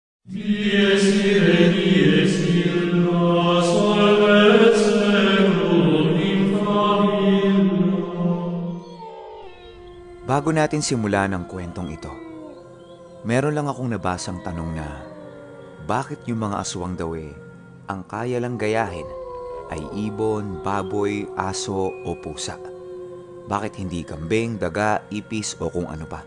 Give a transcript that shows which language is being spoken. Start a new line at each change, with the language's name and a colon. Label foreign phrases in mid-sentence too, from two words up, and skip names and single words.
Latin: Dies irae, dies illa, salvet seculum in famiglia.
Filipino: Bago natin simulan ang kwentong ito, meron lang akong nabasang tanong na bakit yung mga aswang daw ang kaya lang gayahin ay ibon, baboy, aso o pusa? Bakit hindi kambing, daga, ipis o kung ano pa?